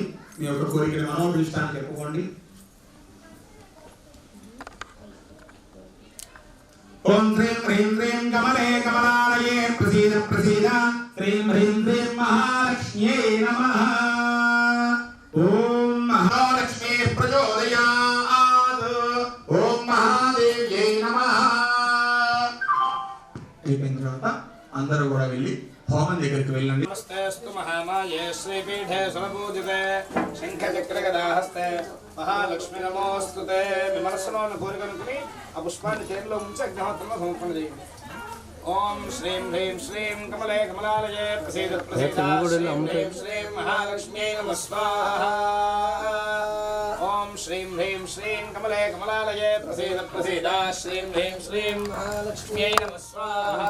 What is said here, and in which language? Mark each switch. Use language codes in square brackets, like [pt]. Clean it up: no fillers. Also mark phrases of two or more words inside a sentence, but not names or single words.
[te] మీ యొక్క కోరికలు మనోభిష్టాన్ని చెప్పుకోండి. [sa] ఓం హ్రీం హ్రీం హ్రీం కమలే కమలాలయే ప్రసీద ప్రసీద శ్రీం హ్రీం హ్రీం మహాలక్ష్మ్యై నమః. ఓం మహాలక్ష్మీః ప్రచోదయాత్. ఓం మహాదేవ్యై నమః. [te] అయిపోయిన తర్వాత అందరూ కూడా వెళ్ళి హోమం దగ్గరికి వెళ్ళండి. [sa] नमस्तेऽस्तु महामाये श्रीपीठे सुरपूजिते शङ्खचक्रगदाहस्ते महालक्ष्मी नमोऽस्तु ते [te] మీ మనసులో ఉన్న కోరికనుకుని ఆ పుష్పాన్ని చేతిలో ఉంచి అగ్నిహోత్రంలో సమర్పణ చేయండి. [sa] ఓం శ్రీం హ్రీం శ్రీం కమలే కమలాలయే ప్రసీద ప్రసీద శ్రీం హ్రీం శ్రీం మహాలక్ష్మ్యై నమః స్వాహా. ఓం శ్రీం హ్రీం శ్రీం కమలే కమలాలయే ప్రసీద ప్రసీద శ్రీం హ్రీం శ్రీం మహాలక్ష్మ్యై నమః స్వాహా.